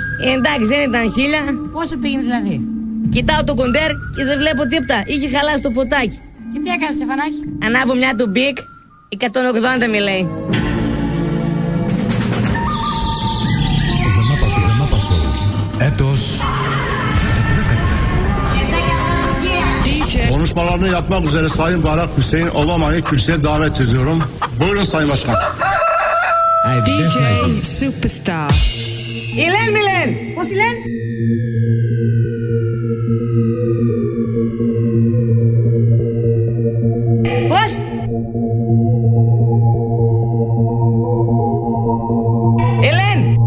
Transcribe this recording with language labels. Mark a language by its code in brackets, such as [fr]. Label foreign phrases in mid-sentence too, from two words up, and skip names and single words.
[el] Εντάξει δεν ήταν 1000. Πόσο πήγαινε δηλαδή? Κοιτάω το κοντέρ και δεν βλέπω τίποτα, είχε χαλάσει το φωτάκι. Και τι έκανε Στεφανάκη? Ανάβω μια του Big, 180 με λέει. Έτος. [tr] Konuşmalarını yapmak üzere Sayın Barak Hüseyin Obama'yı kürsüye davet ediyorum. Buyurun Sayın Başkan. [el] DJ Superstar. Ηλέν Μιλέν. Πώς Ηλέν? Πώς? Ηλέν.